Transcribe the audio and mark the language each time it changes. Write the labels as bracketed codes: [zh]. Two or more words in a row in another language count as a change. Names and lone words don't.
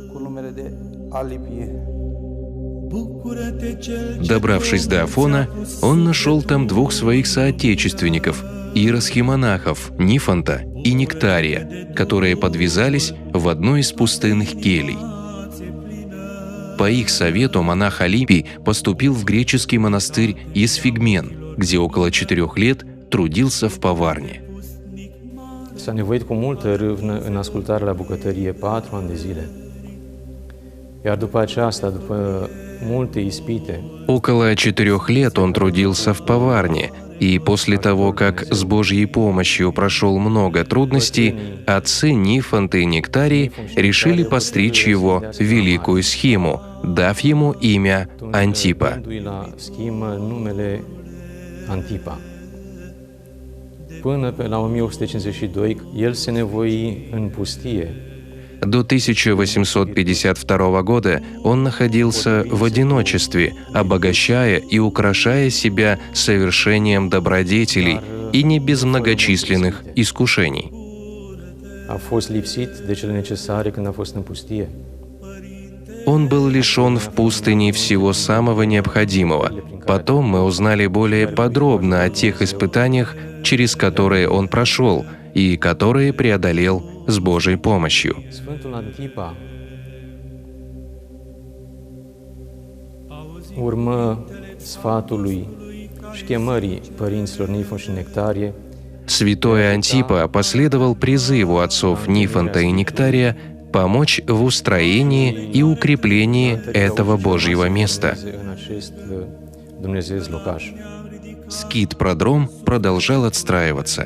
[ru] Добравшись до Афона, он нашел там двух своих соотечественников, иеросхимонахов Нифонта и Нектария, которые подвязались в одной из пустынных келий. По их совету монах Алипий поступил в греческий монастырь Исфигмен, где около 4 лет trudился в поварне. [ro] S-a nevoit cu multă râvnă în ascultare la bucătărie 4 ani de zile. Iar după aceasta, după multe ispite, [ru] Около 4 лет он трудился в поварне, и после того, как с Божьей помощью прошел много трудностей, отцы Нифонт и Нектарий решили постричь его в великую схиму, дав ему имя Антипа. [ro] dându-i la schimă numele Antipa. Până la 1852, el se nevoi în pustie. [ru] До 1852 года он находился в одиночестве, обогащая и украшая себя совершением добродетелей и не без многочисленных искушений. [ro] A fost lipsit de cele necesare când a fost în pustie. [ru] Он был лишен в пустыне всего самого необходимого. Потом мы узнали более подробно о тех испытаниях, через которые он прошел и которые преодолел с Божьей помощью. [ro] Sfântul Antipa urmă sfatului și chemării părinților Nifon și Nectarie. [ru] Святой Антипа последовал призыву отцов Нифонта и Нектария помочь в устроении и укреплении этого Божьего места. Скит-продром продолжал отстраиваться.